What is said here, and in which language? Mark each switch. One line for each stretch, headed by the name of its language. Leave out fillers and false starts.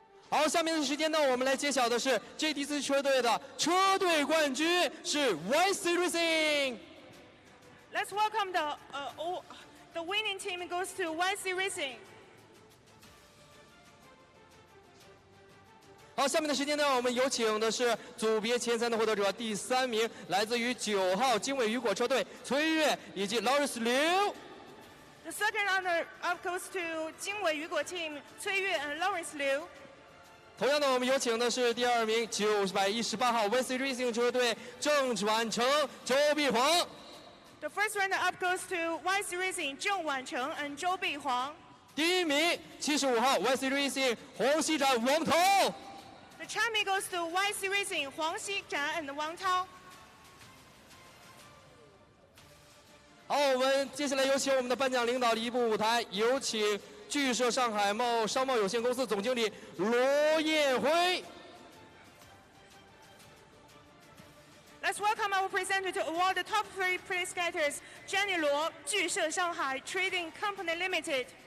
Chinese: 好，下面的时间呢，我们来揭晓的是 GTC 车队的车队冠军是 YC Racing。
English: Let's welcome the winning team goes to YC Racing.
Chinese: 好，下面的时间呢，我们有请的是组别前3的获得者，第3名来自于9号经纬雨果车队崔越以及 Lawrence Liu。
English: The second runner-up goes to 经纬雨果 team 崔越 and Lawrence Liu。
Chinese: 同样的，我们有请的是第2名918号 YC Racing 车队郑婉成、周碧煌。
English: The first runner-up goes to YC Racing 郑婉成 and 周碧煌。
Chinese: 第1名75号 YC Racing 黄熙展、王涛。
English: The champion goes to YC Racing 黄熙展 and 王涛。
Chinese: 好，我们接下来有请我们的颁奖领导离步舞台，有请巨社上海商贸有限公司总经理罗彦辉。
English: Let's welcome our presenter to award the top 3 place getters, Jenny Luo, 巨社上海 Trading Company Limited。